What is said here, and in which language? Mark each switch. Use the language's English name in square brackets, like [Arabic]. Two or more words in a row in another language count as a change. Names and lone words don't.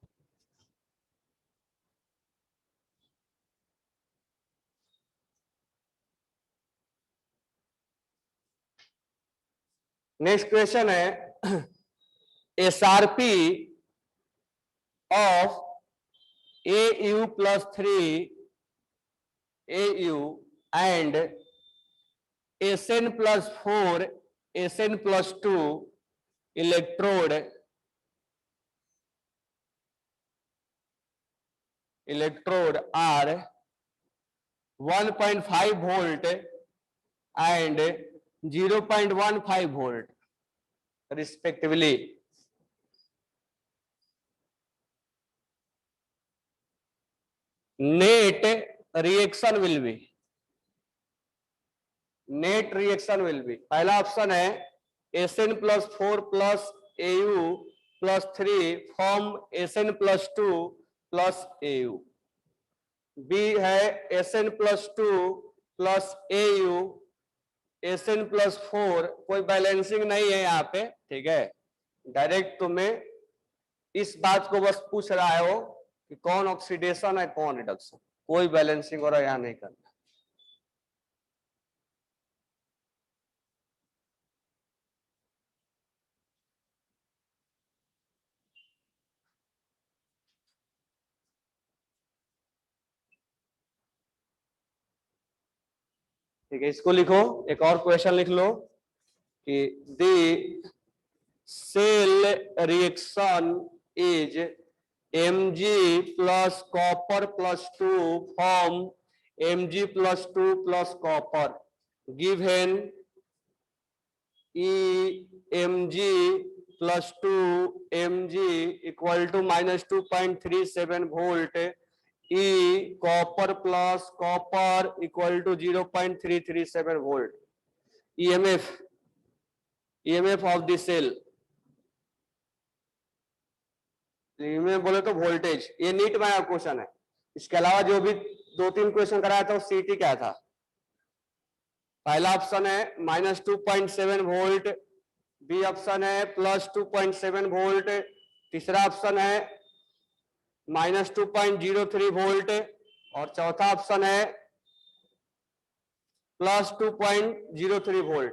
[English] next question है SRP of AU plus 3 AU and SN plus 4 SN plus 2 electrode are 1.5 volt and 0.15 volt respectively. Net reaction will be [Hindi] पहला ऑप्शन है [English] SN plus 4 plus AU plus 3 फॉर्म SN plus 2 plus AU। [Hindi] बी है [English] SN plus 2 plus AU SN plus 4, [Hindi] कोई बैलेंसिंग नहीं है यहाँ पे, ठीक है। डायरेक्ट तुम्हें इस बात को बस पूछ रहा हो कि कौन ऑक्सीडेशन है कौन रिडक्शन, कोई बैलेंसिंग और यहाँ नहीं करना। ठीक है, इसको लिखो, एक और [English] क्वेश्चन [Hindi] लिख लो कि [English] the cell reaction is Mg plus copper plus 2 form Mg plus 2 plus copper, given Mg plus 2 Mg equal to minus 2.37 volt, E copper plus copper equal to 0.337 volt. EMF of the cell, [Hindi] में बोले तो वोल्टेज, ये नीट में क्वेश्चन है। इसके अलावा जो भी 2-3 क्वेश्चन कराया था वो सीटी क्या था। पहला ऑप्शन है -2.7 वोल्ट, बी ऑप्शन है +2.7 वोल्ट, तीसरा ऑप्शन है -2.03 वोल्ट और चौथा ऑप्शन है +2.03 वोल्ट।